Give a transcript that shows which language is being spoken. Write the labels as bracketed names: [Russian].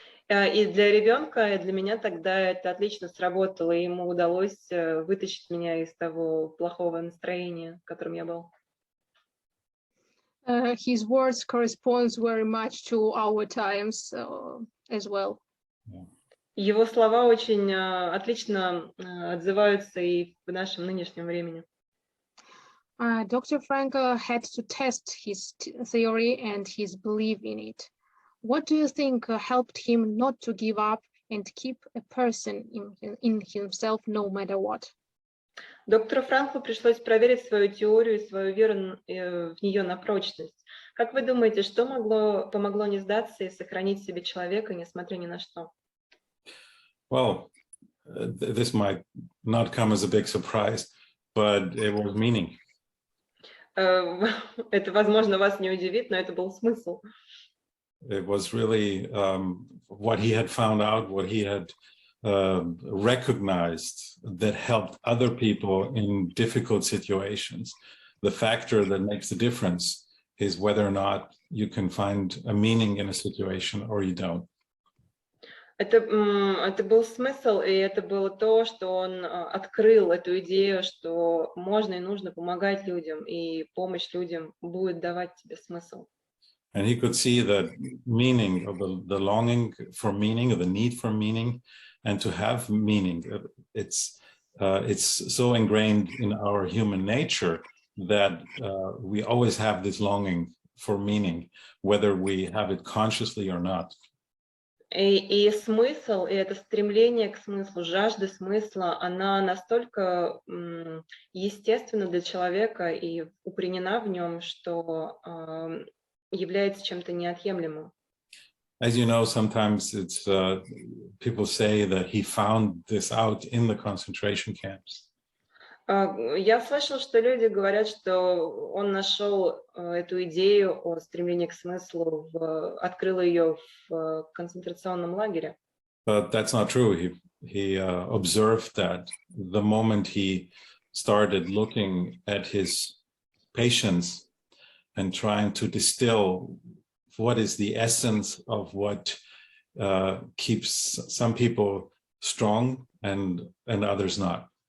[Russian] И для ребенка, и для меня тогда это отлично сработало, и ему удалось вытащить меня из того плохого настроения, в котором я был. [English] His words corresponds very much to our times as well. [Russian] Его слова очень отлично отзываются и в нашем нынешнем времени. [English] Dr. Frankl had to test his theory and his belief in it. What do you think helped him not to give up and keep a person in himself no matter what? [Russian] Доктору Франклу пришлось проверить свою теорию и свою веру в нее на прочность. Как вы думаете, что помогло не сдаться и сохранить в себе человека, несмотря ни на что? [English] Well, this might not come as a big surprise, but it was meaning. [Russian] Это, возможно, вас не удивит, но это был смысл. [English] It was really what he had found out, what he had recognized that helped other people in difficult situations. The factor that makes the difference is whether or not you can find a meaning in a situation or you don't. [Russian] Это был смысл, и это было то, что он открыл эту идею, что можно и нужно помогать людям, и помощь людям будет давать тебе смысл. [English] And he could see that meaning, or the longing for meaning, or the need for meaning, and to have meaning. It's so ingrained in our human nature that we always have this longing for meaning, whether we have it consciously or not. [Russian] И смысл, и это стремление к смыслу, жажда смысла, она настолько естественна для человека и укоренена в нем, что является чем-то неотъемлемым. [English] As you know, sometimes it's people say that he found this out in the concentration camps. [Russian] Я слышала, что люди говорят, что он нашел эту идею о стремлении к смыслу, открыл ее в концентрационном лагере. [English] But that's not true. He observed that the moment he started looking at his patients and trying to distill what is the essence of what keeps some people strong and others not.